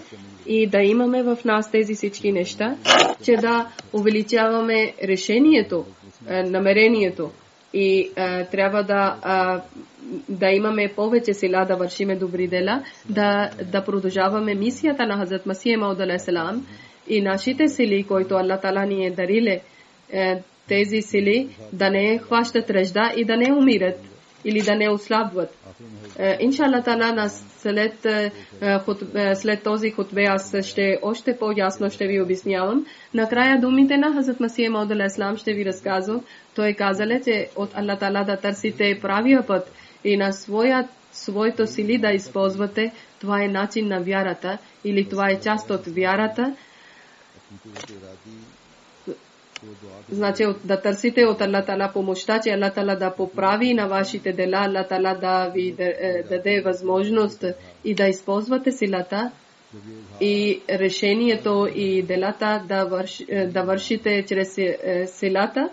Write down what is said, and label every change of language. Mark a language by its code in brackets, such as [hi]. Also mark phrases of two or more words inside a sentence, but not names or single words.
[bg] и да имаме в нас тези всички неща, че да увеличаваме решението, намерението и трябва да имаме повече сила да вършиме добри дела, да продължаваме мисията на Хазрат Масих Мауд [ar] عليه السلام [bg] и нашите сили, които Аллах Таала ни е дарили, тези сили да не хващат ръжда и да не умират или да не ослабват. [ar] إن شاء الله تعالى [bg] след този хутбе аз ще още по-ясно ще ви обяснявам. Накрая думите на Хазрат Масих Мауд [ar] عليه السلام [bg] ще ви разказвам. Той казале, че от Аллах Таала да търсите правия път и на своето сили да използвате. Това е начин на вярата или това е част от вярата. Значи да търсите от Аллах Таала помощта, че Аллах Таала да поправи на вашите дела, Аллах Таала да ви даде възможност и да използвате силата и решението и делата да вършите чрез силата.